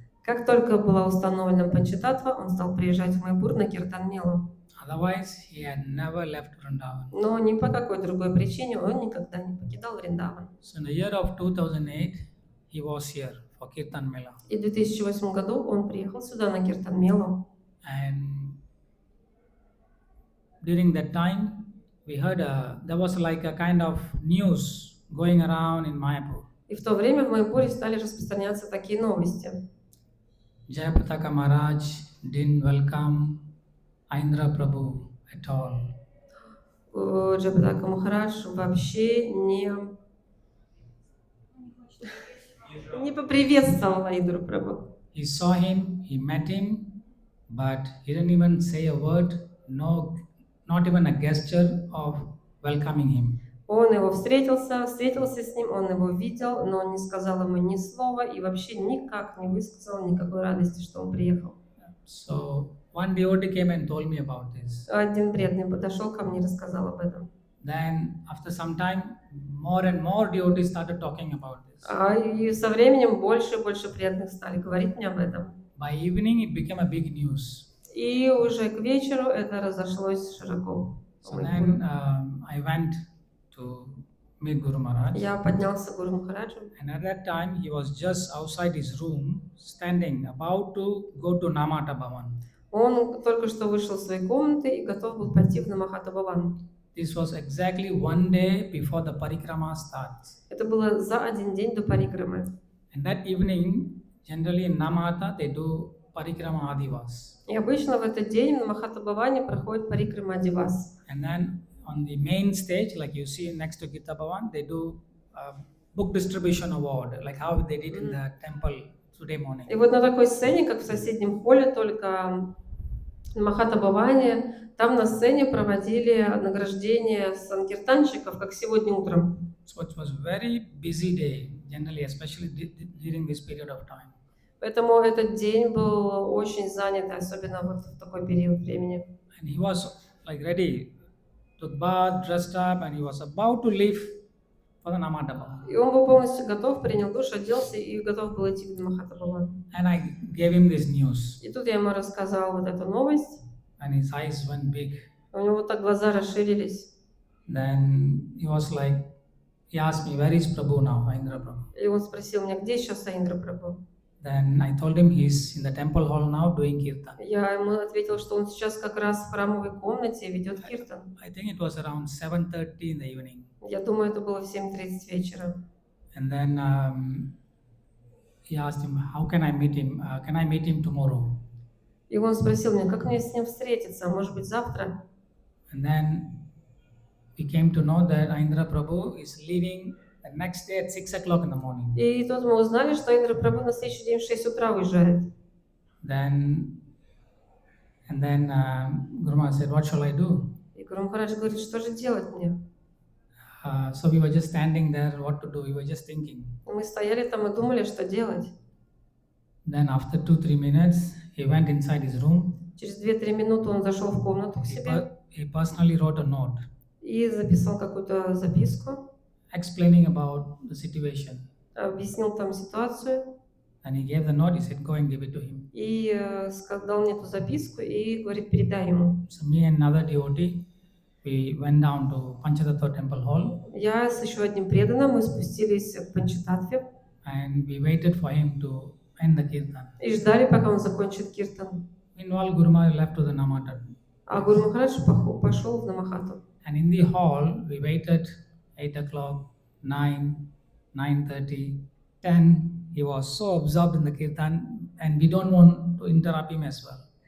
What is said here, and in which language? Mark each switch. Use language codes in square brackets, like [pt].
[ru] Как только была установлена Панчататтва, он стал приезжать в Маяпур на Киртан Мелу. [en] Otherwise, he had never left Vrindavan. [ru] Но ни по какой другой причине он никогда не покидал Вриндаван. [en] So in the year of 2008, he was here for Kirtan Mela. [ru] И в 2008 году он приехал сюда на Киртан Мелу. [en] And during that time, we heard there was like a kind of news going around in Mayapur. [ru] И в то время в Маяпуре стали распространяться такие новости. [en] Jayapataka Maharaj didn't welcome Aindra Prabhu at all. [ru] Джаяпатака Махарадж вообще не поприветствовал Индру Прабху. [en] He saw him, he met him, but he didn't even say a word, not even a gesture of welcoming him. [ru] Он его встретился с ним, он его видел, но он не сказал ему ни слова и вообще никак не высказал никакой радости, что он приехал. [en] So one devotee came and told me about this. [ru] Один преданный подошел ко мне и рассказал об этом. [en] Then after some time, more and more devotees started talking about this. [ru] И со временем больше и больше преданных стали говорить мне об этом. [en] By evening, it became a big news. [ru] И уже к вечеру это разошлось широко. [en] So then I went to meet Guru Maharaj. [ru] Я поднялся к Гуру Махараджу. [en] And at that time, he was just outside his room, standing, about to go to Namata Bhavan. [ru] Он только что вышел из своей комнаты и готов был пойти в Намахата Бхаван. [en] This was exactly one day before the parikrama starts. [ru] Это было за один день до парикрамы. [en] And that evening, generally in Namata they do Parikrama Adivas. [ru] И обычно в этот день на Махатабхаване проходит парикрама Адивас. [en] And then on the main stage, like you see next to Gita Bhavan, they do book distribution award, like how they did in the temple today morning. [ru] И вот на такой сцене, как в соседнем холле, только на Махатабхаване, там на сцене проводили награждение санкиртанщиков, как сегодня утром. [en] So it was very busy day, generally, especially during this period of time. [ru] Поэтому этот день был очень занят, особенно вот в такой период времени. [en] And he was like ready, took bath, dressed up, and he was about to leave for the Namadaba. [ru] И он был полностью готов, принял душ, оделся и готов был идти в Махатабхаван. [en] And I gave him this news. [ru] И тут я ему рассказала вот эту новость. [en] And his eyes went big. [ru] У него вот так глаза расширились. [en] Then he was like, he asked me, where is Prabhu now, Indra Prabhu? [ru] И он спросил меня, где сейчас Индра Прабху? [en] Then I told him he's in the temple hall now doing kirtan. [ru] Я ему ответил, что он сейчас как раз в храмовой комнате ведет киртан. [en] I think it was around 7:30 in the evening. [ru] Я думаю, это было в 7:30 вечера. [en] And then he asked him, how can I meet him? Can I meet him tomorrow? [ru] И он спросил меня, как мне с ним встретиться, может быть, завтра? [en] And then we came to know that Indra Prabhu is leaving the next day at 6 o'clock in the morning. [ru] И тут мы узнали, что Индра Прабху на следующий день в 6 утра уезжает. [en] Then Guru Maharaj said, what shall I do? [ru] И Гуру Махарадж говорит, что же делать мне? [en] So we were just standing there, what to do? We were just thinking. [ru] Мы стояли там и думали, что делать. [en] Then after 2-3 minutes, he went inside his room. [ru] Через 2-3 минуты он зашел в комнату к себе [en] He personally wrote a note [ru] и записал какую-то записку, [en] explaining about the situation. [ru] объяснил там ситуацию. [en] And he gave the note, he said, go and give it to him. [ru] И дал мне эту записку и говорит, передай ему. [en] So me and another devotee, we went down to Panchatattva temple hall. [ru] Я с еще одним преданным, мы спустились к Панчататтве. [en] And we waited for him to end the kirtan. [ru] И ждали, пока он закончит киртан. [en] Meanwhile, Guru Maharaj left to the Namata. [ru] А Гуру Махарадж пошел в Намахату. [en] And in the hall, we waited 8 o'clock, 9, 9:30, 10. He was so absorbed in the kirtan, and we don't want to interrupt him as well.